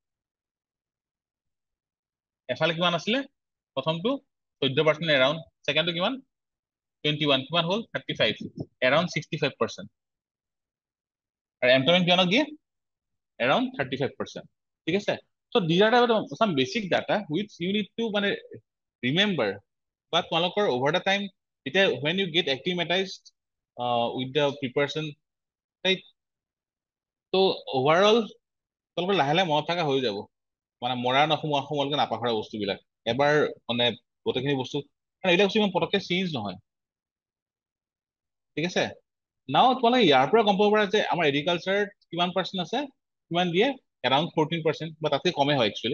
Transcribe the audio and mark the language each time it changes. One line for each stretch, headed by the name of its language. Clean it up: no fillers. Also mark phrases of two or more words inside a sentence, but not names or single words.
Assamese: এফালে কিমান আছিলে প্ৰথমটো 14% এৰাউণ্ড, ছেকেণ্ডটো কিমান 21, কিমান হ'ল 35, এৰাউণ্ড 65%। আৰু এমপ্লয়মেণ্ট কিমানক দিয়ে? এৰাউণ্ড 35%। ঠিক আছে।
English: চ' these are some basic data which you need to মানে remember
Assamese: বা তোমালোকৰ
English: over the time
Assamese: যেতিয়া
English: when you get acclimatized with the preparation, right?
Assamese: ত' অভাৰঅল তোমালোকৰ লাহে লাহে মনত থকা হৈ যাব, মানে মৰা নোসোমোৱালৈকে নাপাহৰা বস্তুবিলাক এবাৰ, মানে গোটেইখিনি বস্তু, কাৰণ এইবিলাক বস্তু ইমান পটককে চেঞ্জ নহয়, ঠিক আছে? নাও তোমালোকে ইয়াৰ পৰা গম পাব পাৰা যে আমাৰ এগ্ৰিকালচাৰ কিমান পাৰ্চেণ্ট আছে, কিমান দিয়ে, এৰাউণ্ড 14% বা তাতকৈ কমেই হয় একচুৱেলি।